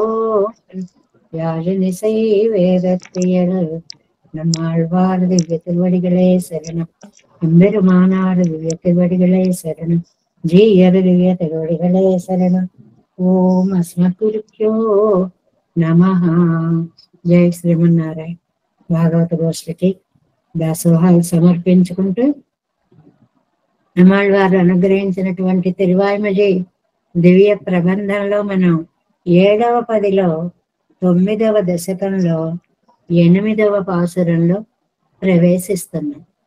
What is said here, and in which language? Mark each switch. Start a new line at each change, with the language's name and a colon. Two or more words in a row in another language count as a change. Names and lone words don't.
Tamil: யாழினிசை வேதத்தியல் நம்மாழ்வார் திவ்ய திருவடிகளே சரணம் எம்பெருமானார் திவ்ய திருவடிகளே சரணம் ஜீயர் திவ்ய திருவடிகளே சரணம்
Sanskrit: ॐ अस्मद्गुरुभ्यो नमः
Telugu: జై శ్రీమన్నారాయణ భాగవత గోష్ఠికి దాసోహాలు సమర్పించుకుంటూ నమ్మాళ్ళవారు అనుగ్రహించినటువంటి తిరువాయిమజి దివ్య ప్రబంధంలో మనం 7వ పదిలో 9వ దశకంలో 8వ పాసురంలో ప్రవేశిస్తున్నాం.